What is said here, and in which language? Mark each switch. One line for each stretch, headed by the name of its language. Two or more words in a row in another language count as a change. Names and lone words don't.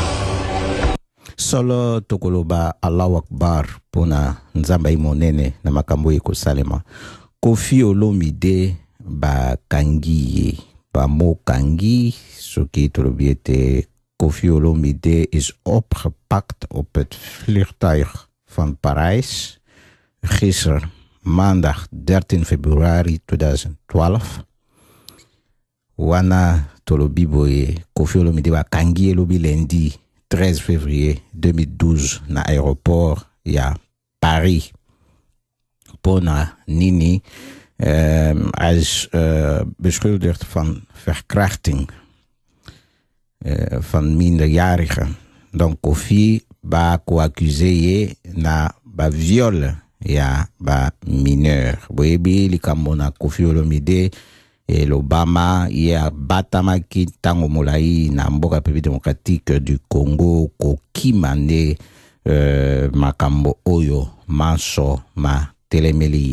Lingala: solo tokoloba
Arabic: الله أكبر
Lingala: pona nzamba imonene na makambo ekosalema Koffi Olomide bakangi ye bamokangi soki tolobi ete Koffi Olomide
Dutch: is opgepakt op het vliegtuig van Parijs gisteren maandag 13 februari 2012
Lingala: wana tolobi boye Koffi Olomide bakangi elobi
French: lundi 13 février 2012
Lingala: na aéroport ya Paris pona nini
Dutch: hij is beschuldigd van verkrachting van minderjarigen
Lingala: donc Koffi ba ko accusé ye na ba viol ya ba mineur boyebi likambo na Koffi Olomide l'Obama ya batamaki ntango molai na mboka République démocratique du Congo kokima nde makambo oyo manso ma telemeli